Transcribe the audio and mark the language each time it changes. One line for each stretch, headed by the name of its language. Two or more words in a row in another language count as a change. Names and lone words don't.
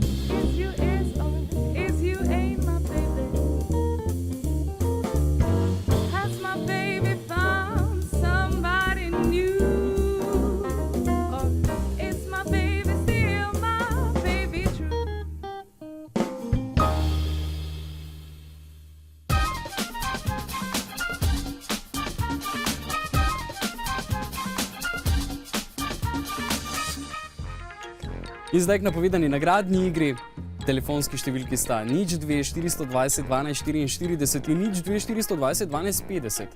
English: Is you is or is you ain't my baby? Has my baby found somebody new? Or is my baby still my baby true?
Slovenian: In zdaj k napovedani nagradni igri. Telefonski številki sta 02 420 12 44 in 02 420 12 50.